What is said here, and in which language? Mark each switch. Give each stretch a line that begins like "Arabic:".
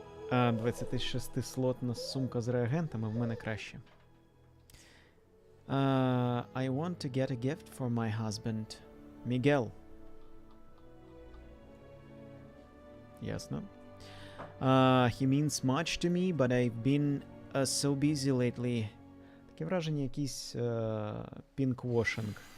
Ukrainian: 26-слотна сумка з реагентами в мене краще.
English: I want to get a gift for my husband, Miguel.
Ukrainian: Ясно.
English: He means much to me, but I've been so busy lately.
Ukrainian: Таке враження, якийсь pinkwashing.